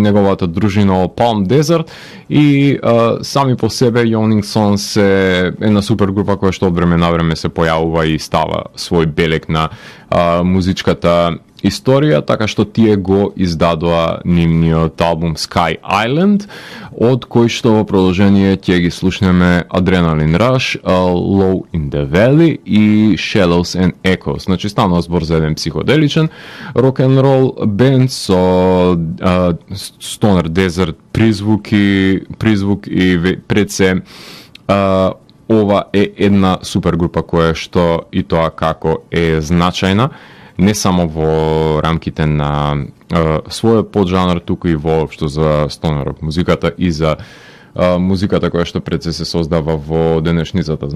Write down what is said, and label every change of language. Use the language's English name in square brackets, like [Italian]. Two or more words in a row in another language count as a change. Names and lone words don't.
[Macedonian] неговата дружина Palm Desert, и сами по себе Yawning Sons е една супергрупа која што од време на време се појавува и става свој белег на музичката историја, така што тие го издадоа нивниот албум Sky Island, од кој што во продолжение ќе ги слушнеме Adrenaline Rush, Low in the Valley и Shallows and Echoes. Значи, станува збор за еден психоделичен рок-н-рол бенд со [English] Stoner Desert [Macedonian] призвук и пред се ова е една супергрупа која што и тоа како е значајна не само во рамките на својот поджанр, туку и воопшто за стонер музиката и за музиката која што пред се создава во денешницата.